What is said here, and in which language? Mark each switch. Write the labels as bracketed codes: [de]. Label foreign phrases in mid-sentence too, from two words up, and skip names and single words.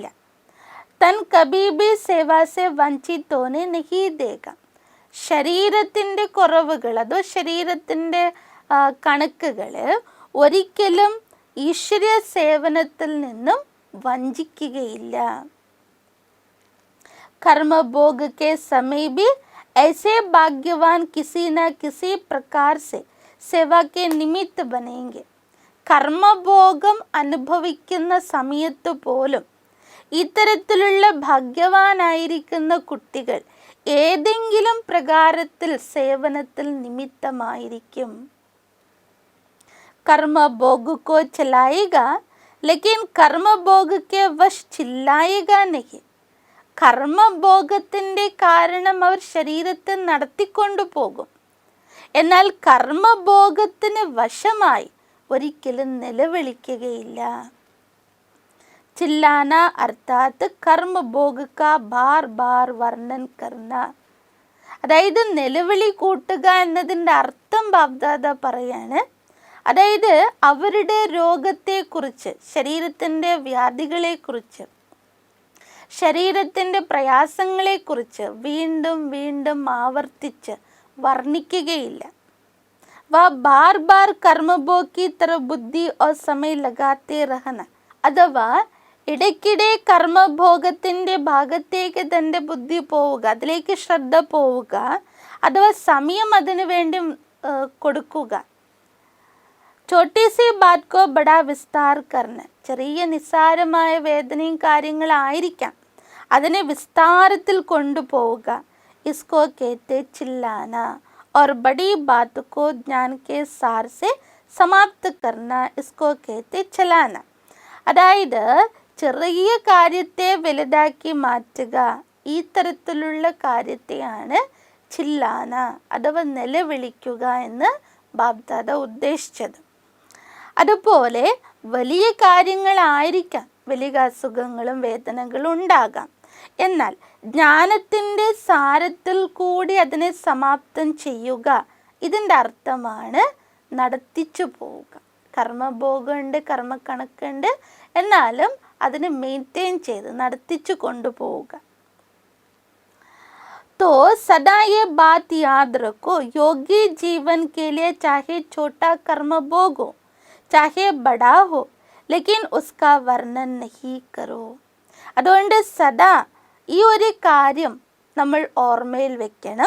[hi] तन कभी भी सेवा से वंचित होने नहीं देगा. [ml] ശരീരത്തിൻ്റെ കുറവുകൾ അതോ ശരീരത്തിൻ്റെ കണക്കുകൾ ഒരിക്കലും ഈശ്വരീയ സേവനത്തിൽ നിന്നും വഞ്ചിക്കുകയില്ല. [hi] कर्मभोग के समय भी ऐसे भाग्यवान किसी न किसी प्रकार से सेवा के निमित्त बनेंगे. [ml] കർമ്മഭോഗം അനുഭവിക്കുന്ന സമയത്ത് പോലും ഇത്തരത്തിലുള്ള ഭാഗ്യവാനായിരിക്കുന്ന കുട്ടികൾ ഏതെങ്കിലും പ്രകാരത്തിൽ സേവനത്തിൽ നിമിത്തമായിരിക്കും. [hi] कर्मभोग को चलाएगा लेकिन कर्मभोग के वश चिल्लाएगा नहीं. [ml] കർമ്മഭോഗത്തിൻ്റെ കാരണം അവർ ശരീരത്തെ നടത്തിക്കൊണ്ടു പോകും, എന്നാൽ കർമ്മഭോഗത്തിന് വശമായി ഒരിക്കലും നിലവിളിക്കുകയില്ല. [hi] चिल्लाना अर्थात कर्मभोग का बार बार वर्णन करना. [ml] അതായത് നിലവിളി കൂട്ടുക എന്നതിൻ്റെ അർത്ഥം ബാബ്ദാദ പറയാണ്. അതായത് അവരുടെ രോഗത്തെക്കുറിച്ച്, ശരീരത്തിൻ്റെ വ്യാധികളെക്കുറിച്ച്, ശരീരത്തിൻ്റെ പ്രയാസങ്ങളെക്കുറിച്ച് വീണ്ടും വീണ്ടും ആവർത്തിച്ച് വർണ്ണിക്കുകയില്ല. [hi] व बार बार कर्मभोग की तरफ बुद्धि और समय लगाते रहना. [ml] അഥവാ ഇടയ്ക്കിടെ കർമ്മഭോഗത്തിൻ്റെ ഭാഗത്തേക്ക് തൻ്റെ ബുദ്ധി പോവുക, അതിലേക്ക് ശ്രദ്ധ പോവുക, അഥവാ സമയം അതിനു വേണ്ടി കൊടുക്കുക. [hi] छोटी सी बात को बड़ा विस्तार करना. [ml] ചെറിയ നിസ്സാരമായ വേദനയും കാര്യങ്ങളായിരിക്കാം, അതിനെ വിസ്താരത്തിൽ കൊണ്ടുപോവുക. [hi] इसको कहते चिल्लाना और बड़ी बात को ज्ञान के सार से समाप्त करना. इसको कहते चलाना. [ml] അതായത് ചെറിയ കാര്യത്തെ വലുതാക്കി മാറ്റുക, ഈ തരത്തിലുള്ള കാര്യത്തെയാണ് ചില്ലാന അഥവാ നിലവിളിക്കുക എന്ന് ബാബ്ദാദ ഉദ്ദേശിച്ചത്. അതുപോലെ വലിയ കാര്യങ്ങളായിരിക്കാം, വലിയ അസുഖങ്ങളും വേദനകളും ഉണ്ടാകാം, എന്നാൽ ജ്ഞാനത്തിൻ്റെ സാരത്തിൽ കൂടി അതിനെ സമാപ്തം ചെയ്യുക, ഇതിൻ്റെ അർത്ഥമാണ് നടത്തിച്ചു പോവുക. കർമ്മഭോഗമുണ്ട്, കർമ്മക്കണക്കുണ്ട്, എന്നാലും അതിനെ മെയിൻറ്റെയിൻ ചെയ്ത് നടത്തിച്ചു കൊണ്ടുപോവുക. [hi] तो सदा ये बात याद रखो, योगी जीवन के लिए चाहे छोटा कर्म भोग हो चाहे बड़ा हो, लेकिन उसका वर्णन नहीं करो. [ml] അതുകൊണ്ട് സദാ ഈ ഒരു കാര്യം നമ്മൾ ഓർമ്മയിൽ വെക്കണം.